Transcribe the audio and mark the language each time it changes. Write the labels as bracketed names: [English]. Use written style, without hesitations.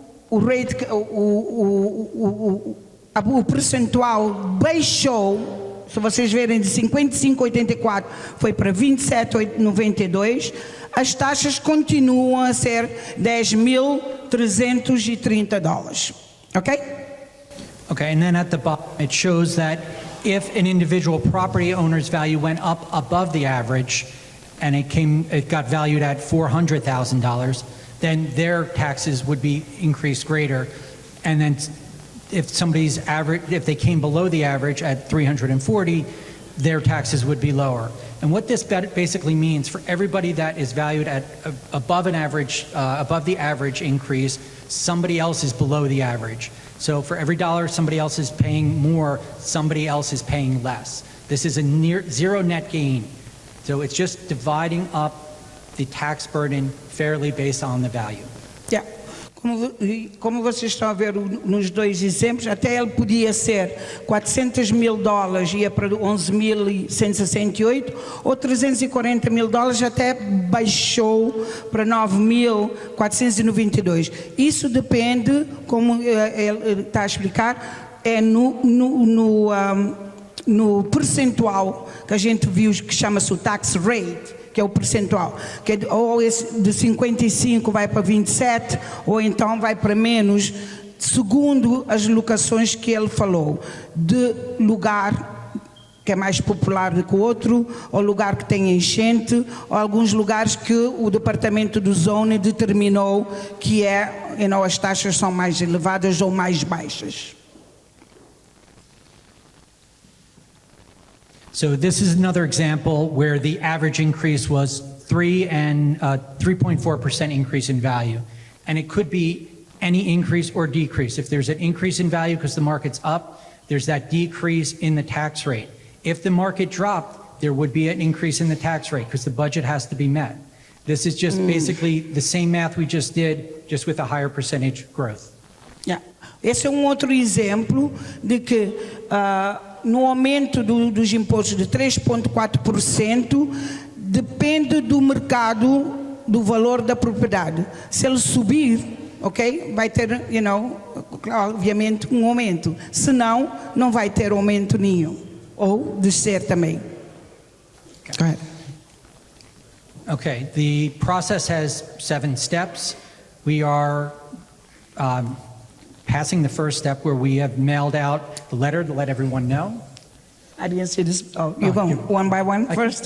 [Portuguese] O percentual baixou, se vocês verem, de 55,84 foi para 27,92, as taxas continuam a ser $10.330, ok? [English] Okay, and then at the bottom, it shows that if an individual property owner's value went up above the average and it got valued at $400,000, then their taxes would be increased greater. And then if if they came below the average at 340, their taxes would be lower. And what this basically means for everybody that is valued at above the average increase, somebody else is below the average. So for every dollar somebody else is paying more, somebody else is paying less. This is a near zero net gain. So it's just dividing up the tax burden fairly based on the value. Yeah. [Portuguese] Como vocês estão a ver nos dois exemplos, até ele podia ser $400 mil, ia para 11.168, ou $340 mil até baixou para 9.492. Isso depende, como ele está a explicar, é no percentual que a gente viu, que chama-se o tax rate, que é o percentual, que é, ou esse de 55 vai para 27, ou então vai para menos, segundo as locações que ele falou, de lugar que é mais popular do que o outro, ou lugar que tem enchente, ou alguns lugares que o departamento do Zone determinou que as taxas são mais elevadas ou mais baixas. [English] So this is another example where the average increase was 3.4% increase in value. And it could be any increase or decrease. If there's an increase in value because the market's up, there's that decrease in the tax rate. If the market dropped, there would be an increase in the tax rate because the budget has to be met. This is just basically the same math we just did, just with a higher percentage growth. Yeah. [Portuguese] Esse é outro exemplo de que no aumento dos impostos de 3,4% depende do mercado, do valor da propriedade. Se ele subir, ok, vai ter, obviamente um aumento. Se não, não vai ter aumento nenhum. Ou descer também. [English] Go ahead. Okay, the process has 7 steps. We are passing the first step where we have mailed out the letter to let everyone know. I didn't see this. Oh, you go one by one first?